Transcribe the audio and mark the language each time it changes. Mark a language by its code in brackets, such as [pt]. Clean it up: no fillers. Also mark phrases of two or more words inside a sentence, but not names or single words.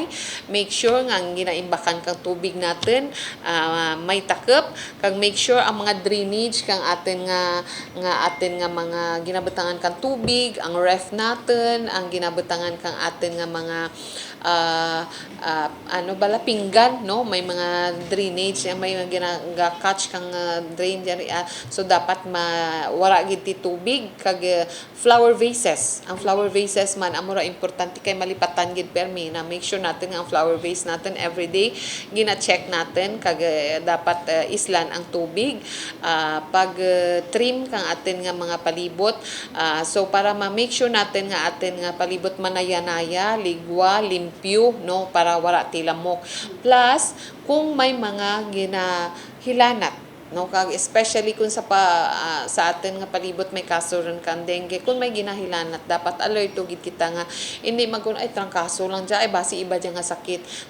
[en] Make sure [krj] nga ang ginaimbakan kang tubig natin may takip, kag [en] make sure [krj] ang mga drainage kang atin nga mga ginabutangan kang tubig, ang ref natin, ang ginabutangan kang atin nga mga bala pinggan, no, may mga drainage, may mga catch kang drain diri, so dapat wara gid ti tubig kag [en] flower vases. [krj] Ang [en] flower vases [krj] man amura importante kay malipatan gid permi na make sure natin nga ang [en] flower vase [krj] natin everyday gina-check natin kag dapat islan ang tubig pag trim kang atin nga mga palibot, so para [en] ma-make sure [krj] natin nga atin nga palibot manaya-naya, ligwa, limpyo, no, para wala ti lamok. Plus kung may mga ginahilanat, no, kag especially kung sa atin nga palibot may kaso ron kan dengue, kung may ginahilanat dapat alert gid kita nga hindi magun ay trangkaso lang dya ay basi iba dya nga sakit.